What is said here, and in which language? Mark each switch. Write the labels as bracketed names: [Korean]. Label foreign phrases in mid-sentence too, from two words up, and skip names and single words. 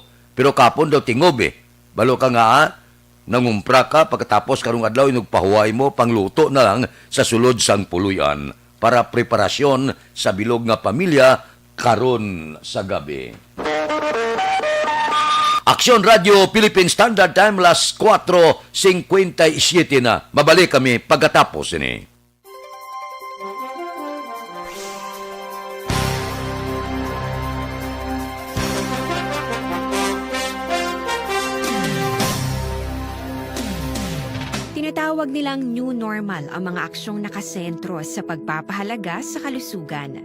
[Hiligaynon] Pero kapon daw tingob eh. Balo ka nga, nangumpra ka, pagkatapos karong adlaw, inugpahuay mo, pangluto na lang sa sulod sang puluyan para preparasyon sa bilog nga pamilya karon sa gabi. Aksyon Radio Philippine Standard Time, las 4:57 na. Mabalik kami pagkatapos ini. [Filipino] Tinatawag nilang [English] new normal [Filipino] ang mga aksyong nakasentro sa pagpapahalaga sa kalusugan.